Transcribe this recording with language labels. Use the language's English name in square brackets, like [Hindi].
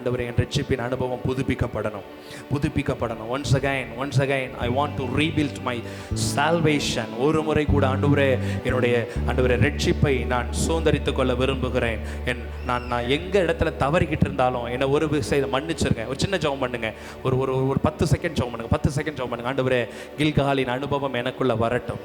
[Tamil] ஆண்டவரே, என் ரட்சிப்பின் அனுபவம் புதுப்பிக்கப்படணும். [English] once again I want to rebuild my salvation. [Tamil] ஒரு முறை கூட ஆண்டவரே, என்னுடைய ரட்சிப்பை நான் சுதந்தரித்துக் கொள்ள விரும்புகிறேன். நான் எங்க இடத்துல தவறிக்கிட்டு இருந்தாலும் என்னை ஒரு விஷயத்தை மன்னிச்சிருங்க. ஒரு சின்ன ஜெபம் பண்ணுங்க. ஒரு 10 செகண்ட் ஜெபம் பண்ணுங்க. ஆண்டவரே, கில்காலின் அனுபவம் எனக்குள்ள வரட்டும்.